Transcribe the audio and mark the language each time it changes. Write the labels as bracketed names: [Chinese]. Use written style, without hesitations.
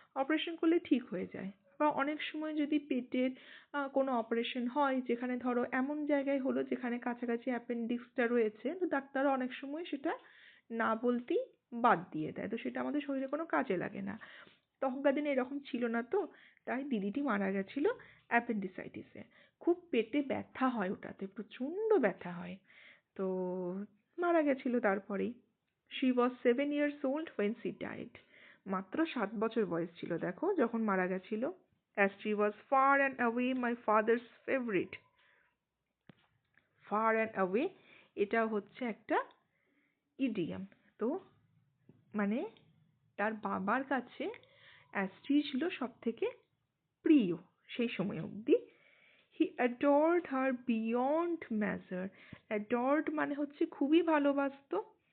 [Bangla] Operation করলে ঠিক হয়ে যায়। বা অনেক সময় যদি পেটের কোনো অপারেশন হয়, যেখানে ধরো এমন জায়গায় হলো যেখানে কাছাকাছি অ্যাপেন্ডিক্সটা রয়েছে, তো ডাক্তাররা অনেক সময় সেটা না বলতেই বাদ দিয়ে দেয়, তো সেটা আমাদের শরীরে কোনো কাজে লাগে না। তখনকার দিনে এরকম ছিল না, তো তাই দিদিটি মারা গেছিল অ্যাপেন্ডিসাইটিসে। খুব পেটে ব্যথা হয়, ওটাতে প্রচণ্ড ব্যথা হয়। তো মারা গেছিল তারপরেই। [English] She was 7 years old when she died. [Bangla] মাত্র 7 বছর বয়স ছিল দেখো যখন মারা গেছিল। [English] As she was far and away my father's favorite. Far and away [Bangla] এটা হচ্ছে একটা ইডিয়াম। তো মানে তার বাবার কাছে অ্যাস্ট্রি ছিল সব থেকে প্রিয় সেই সময় অবধি। [English] He adored her beyond measure. Adored [Bangla] মানে হচ্ছে খুবই ভালোবাসতো।